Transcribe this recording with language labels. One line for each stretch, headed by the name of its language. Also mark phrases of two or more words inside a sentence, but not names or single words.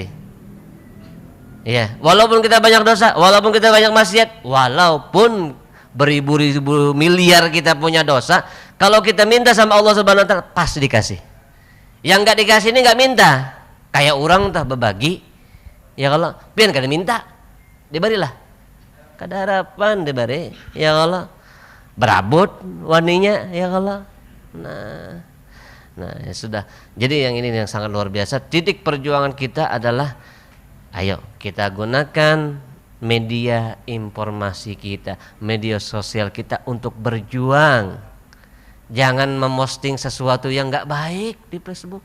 Indonesian: Ya, walaupun kita banyak dosa, walaupun kita banyak maksiat, walaupun beribu-ribu miliar kita punya dosa, kalau kita minta sama Allah
Arabic: Subhanahu wa taala
Indonesian: pasti dikasih. Yang nggak dikasih ini nggak minta, kayak orang tah berbagi.
Banjar: Ya kalau pian kada minta, dibarilah. Kada harapan dibari. Ya Allah, berabot waninya ya Allah.
Indonesian: Nah ya sudah. Jadi yang ini yang sangat luar biasa. Titik perjuangan kita adalah ayo kita gunakan media informasi kita, media sosial kita untuk berjuang. Jangan memposting sesuatu yang nggak baik di Facebook.